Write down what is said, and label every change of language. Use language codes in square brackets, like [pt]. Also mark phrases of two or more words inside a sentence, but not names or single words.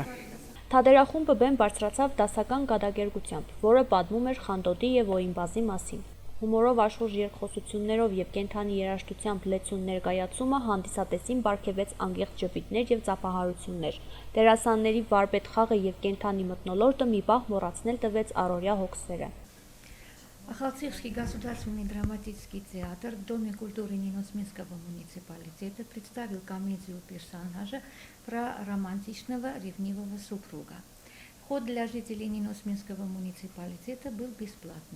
[hy] Թատերախումբը բեմ բարձրացավ դասական կատակերգությամբ, որը պատմում էր Խանդոդի եւ Օյնբազի մասին։ Հումորով աշխուժ երկխոսություններով եւ կենթանի երաժշտությամբ լեցուն ներկայացումը հանդիսատեսին պարգևեց անկեղծ ժպիտներ եւ ծափահարություններ։ Դերասանների վարպետ խաղը եւ կենթանի մթնոլորտը մի պահ մոռացնել տվեց առօրյա հոգսերը։ [ru] Ахалтсехский государственный драматический театр в Доме культуры Ниносминского муниципалитета представил комедию персонажа про романтичного ревнивого супруга. Вход для жителей Ниносминского муниципалитета был бесплатным.